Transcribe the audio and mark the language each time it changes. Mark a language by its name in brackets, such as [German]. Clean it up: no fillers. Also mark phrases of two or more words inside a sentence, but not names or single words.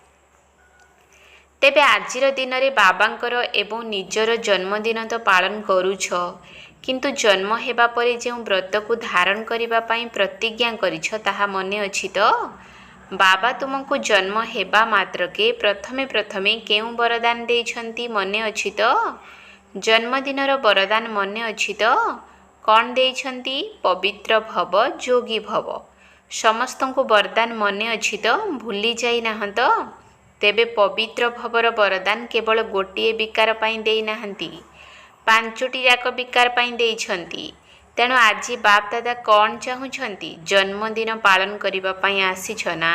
[Odia] ତେବେ ଆଜିର ଦିନରେ ବାବାଙ୍କର ଏବଂ ନିଜର ଜନ୍ମଦିନ ତ ପାଳନ କରୁଛ, କିନ୍ତୁ ଜନ୍ମ ହେବା ପରେ ଯେଉଁ ବ୍ରତ କୁ ଧାରଣ କରିବା ପାଇଁ ପ୍ରତିଜ୍ଞା କରିଛ ତାହା ମନେ ଅଛି ତ? ବାବା ତୁମକୁ ଜନ୍ମ ହେବା ମାତ୍ରେ ପ୍ରଥମେ ପ୍ରଥମେ କେଉଁ ବରଦାନ ଦେଇଛନ୍ତି ମନେ ଅଛି ତ? ଜନ୍ମଦିନର ବରଦାନ ମନେ ଅଛି ତ? କଉଣ ଦେଇଛନ୍ତି? ପବିତ୍ର ଭବ, ଯୋଗୀ ଭବ। ସମସ୍ତଙ୍କୁ ବରଦାନ ମନେ ଅଛି ତ? ଭୁଲି ଯାଇ ନାହଁ ତ? ତେବେ ପବିତ୍ର ଭବର ବରଦାନ କେବଳ ଗୋଟିଏ ବିକାର ପାଇଁ ଦେଇ ନାହାନ୍ତି, 5ଟି ଯାକ ବିକାର ପାଇଁ ଦେଇଛନ୍ତି। ତେଣୁ ଆଜି ବାପଦାଦା କଉଣ ଚାହୁଁଛନ୍ତି? ଜନ୍ମଦିନ ପାଳନ କରିବା ପାଇଁ ଆସିଛ ନା?